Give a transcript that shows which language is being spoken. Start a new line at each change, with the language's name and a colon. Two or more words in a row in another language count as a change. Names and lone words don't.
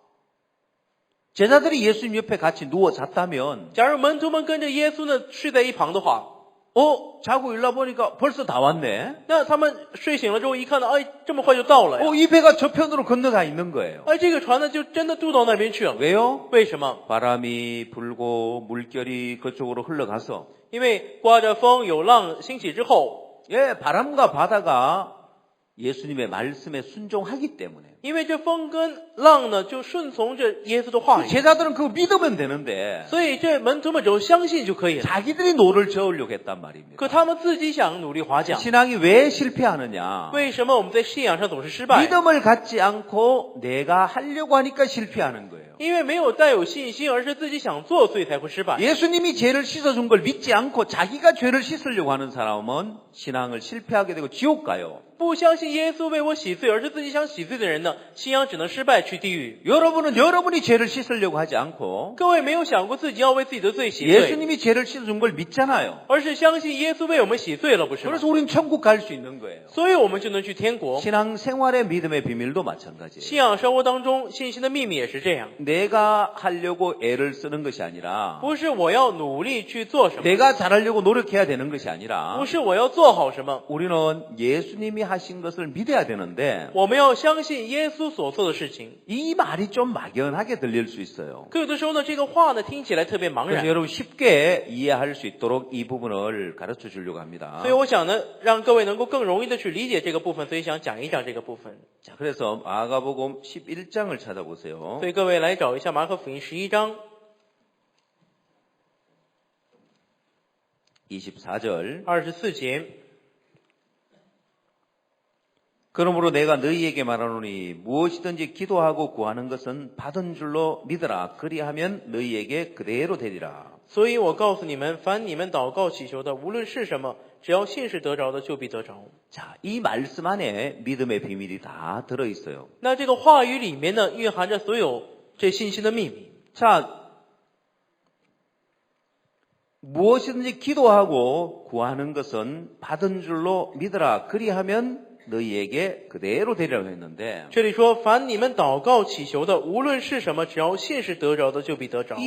Korean: 제자들이 예수님 옆에 같이 누워 잤다면
Chinese: 假如门徒们跟着耶稣呢睡在一旁的话，
Korean: 자고 일어나 보니까 벌써 다 왔네.
Chinese: 那他们睡醒了之后一看到，哎，这么快就到了呀！
Korean: 이 배가 저편으로 건너가 있는 거예요.
Chinese: 哎，这个船呢就真的渡到那边去了。
Korean: 왜요?
Chinese: 为什么？
Korean: 바람이 불고 물결이 그쪽으로 흘러가서
Chinese: 因为刮着风，有浪兴起之后，
Korean: 바람과 바다가 예수님의 말씀에 순종하기 때문에
Chinese: 因为这风跟浪呢就顺从着耶稣的话语，
Korean: 제자들은 그거 믿으면 되는데
Chinese: 所以这门徒们只要相信就可以了。
Korean: 자기들이 노를 저으려고 했단 말입니다.
Chinese: 可他们自己想努力划桨，
Korean: 신앙이 왜 실패하느냐?
Chinese: 为什么我们在信仰上总是失败？
Korean: 믿음을 갖지 않고 내가 하려고 하니까 실패하는 거예요.
Chinese: 因为没有带有信心，而是自己想做，所以才会失败。
Korean: 예수님이 죄를 씻어준 걸 믿지 않고 자기가 죄를 씻으려고 하는 사람은 신앙을 실패하게 되고 지옥 가요.
Chinese: 不相信耶稣为我洗罪，而是自己想洗罪的人呢，信仰只能失败，去地狱。
Korean: 여러분은 여러분이 죄를 씻으려고 하지 않고
Chinese: 各位没有想过自己要为自己的罪洗罪，
Korean: 예수님이 죄를 씻어준 걸 믿잖아요.
Chinese: 而是相信耶稣为我们洗罪了，不是吗？
Korean: 그래서 우리는 천국 갈 수 있는 거예요.
Chinese: 所以我们就能去天国。
Korean: 신앙생활의 믿음의 비밀도 마찬가지예요.
Chinese: 信仰生活当中，信心的秘密也是这样，
Korean: 내가 하려고 애를 쓰는 것이 아니라
Chinese: 不是我要努力去做什么，
Korean: 내가 잘하려고 노력해야 되는 것이 아니라
Chinese: 不是我要做好什么，
Korean: 우리는 예수님이 하신 것을 믿어야 되는데
Chinese: 我们要相信耶稣所做的事情。
Korean: 이 말이 좀 막연하게 들릴 수 있어요.
Chinese: 可有的时候呢，这个话呢听起来特别茫
Korean: 그래서
Chinese: 然，
Korean: 여러분 쉽게 이해할 수 있도록 이 부분을 가르쳐 주려고 합니다.
Chinese: 所以我想呢，让各位能够更容易的去理解这个部分，所以想讲一讲这个部分。
Korean: 자, 그래서 마가복음 11장을 찾아보세요.
Chinese: 所以各位来找一下马可福音11章
Korean: 24절
Chinese: 24节。
Korean: 그러므로 내가 너희에게 말하노니 무엇이든지 기도하고 구하는 것은 받은 줄로 믿으라. 그리하면 너희에게 그대로 되리라.
Chinese: 所以我告诉你们，凡你们祷告祈求的，无论是什么，只要信是得着的，就必得着。
Korean: 자, 이 말씀 안에 믿음의 비밀이 다 들어 있어요.
Chinese: 那这个话语里面呢，蕴含着所有这信心的秘密。
Korean: 자, 무엇이든지 기도하고 구하는 것은 받은 줄로 믿으라. 그리하면 너희에게 그대로 되리라고 했는데
Chinese: 这里说，凡你们祷告祈求的，无论是什么，只要信是得着的，就必得着。